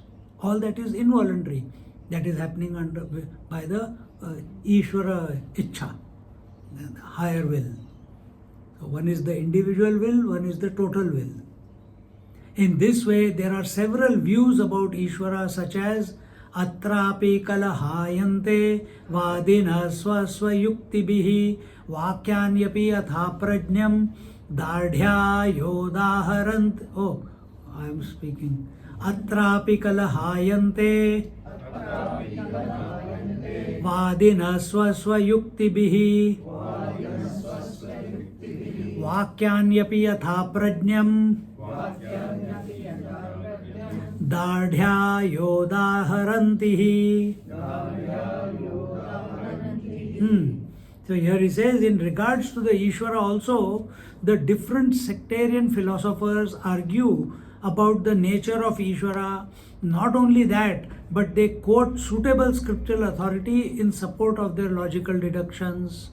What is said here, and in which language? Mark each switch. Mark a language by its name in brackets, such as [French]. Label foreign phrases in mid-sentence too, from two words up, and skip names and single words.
[English] All that is involuntary. That is happening by the [Sanskrit] Ishvara Ichcha, [English] the higher will. So one is the individual will, one is the total will. In this way, there are several views about Ishvara, such as [Sanskrit] Atrapi kalahayante vadina swaswayuktibihi vakyanyapi atha prajnam Dadhya yodaharant. [English] Oh, I am speaking. [Sanskrit] Atrapi kalahayante vadina swaswayuktibihi vakyanyapi yatha prajnam Dadhya yodaharantihi. [English] So here he says, in regards to the Ishvara also, the different sectarian philosophers argue about the nature of Ishvara. Not only that, but they quote suitable scriptural authority in support of their logical deductions.